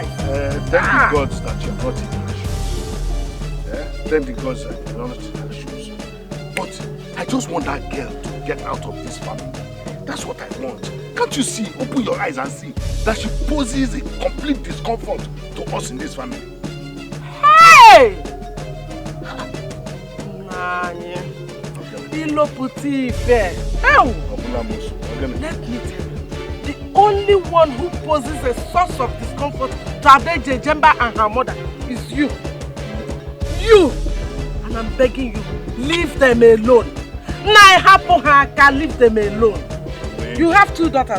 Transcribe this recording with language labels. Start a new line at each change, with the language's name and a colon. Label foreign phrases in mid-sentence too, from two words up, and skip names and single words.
English: Thank the gods that you're not in her shoes. Thank the gods that you're not in her shoes. But I just want that girl to get out of this family. That's what I want. Can't you see? Open your eyes and see that she poses a complete discomfort to us in this family. Hey! Nani. Iloputi Ife. Let me tell you. The only one who poses a source of discomfort to Adeje Jemba and her mother is you. You! And I'm begging you, leave them alone. Leave them alone. You have two daughters.